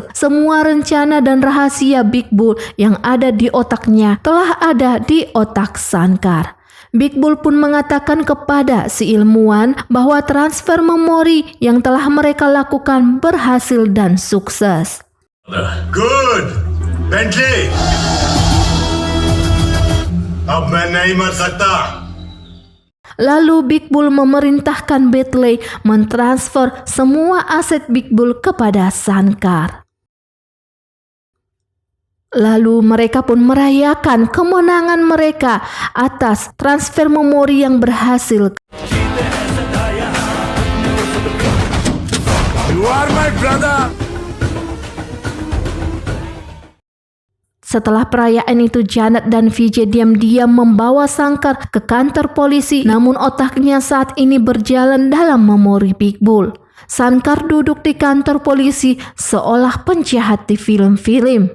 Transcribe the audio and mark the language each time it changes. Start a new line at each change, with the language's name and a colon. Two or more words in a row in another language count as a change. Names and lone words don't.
Indonesian: Semua rencana dan rahasia Big Bull yang ada di otaknya telah ada di otak Sangkar. Big Bull pun mengatakan kepada si ilmuwan bahwa transfer memori yang telah mereka lakukan berhasil dan sukses.
Hindi: गुड बेंटली अब मैं नहीं मर सकता.
Indonesian: Lalu Big Bull memerintahkan Bentley mentransfer semua aset Big Bull kepada Shankar. Lalu mereka pun merayakan kemenangan mereka atas transfer memori yang berhasil.
English: You are my brother.
Indonesian: Setelah perayaan itu, Janet dan Vijay diam-diam membawa Shankar ke kantor polisi, namun otaknya saat ini berjalan dalam memori Big Bull. Shankar duduk di kantor polisi seolah penjahat di film-film.